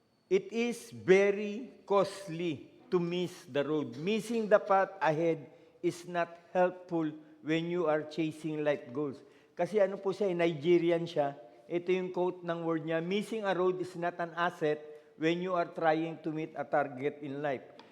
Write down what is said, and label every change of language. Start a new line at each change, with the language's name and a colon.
English: It is very costly to miss the road. Missing the path ahead is not helpful when you are chasing life goals.
Filipino: Kasi ano po siya, Nigerian siya. Ito yung quote ng word niya,
English: missing a road is not an asset when you are trying to meet a target in life.